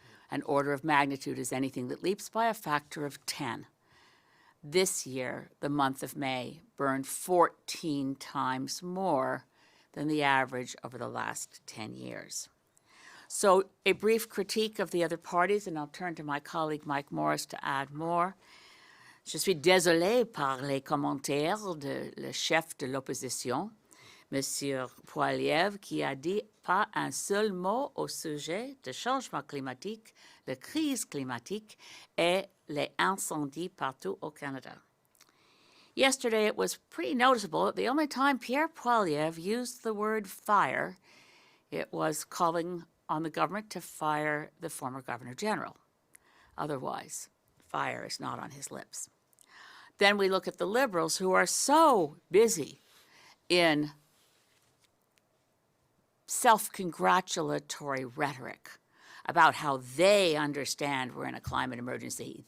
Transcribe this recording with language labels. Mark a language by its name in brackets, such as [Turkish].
[English] An order of magnitude is anything that leaps by a factor of 10. This year, the month of May burned 14 times more than the average over the last 10 years. So a brief critique of the other parties, and I'll turn to my colleague Mike Morrice to add more. [French] Je suis désolé par les commentaires de le chef de l'opposition, Monsieur Poilievre, qui a dit pas un seul mot au sujet du changement climatique, la crise climatique et les incendies partout au Canada. [English] Yesterday, it was pretty noticeable that the only time Pierre Poilievre used the word fire, it was calling on the government to fire the former Governor General. Otherwise, fire is not on his lips. Then we look at the Liberals, who are so busy in self-congratulatory rhetoric about how they understand we're in a climate emergency.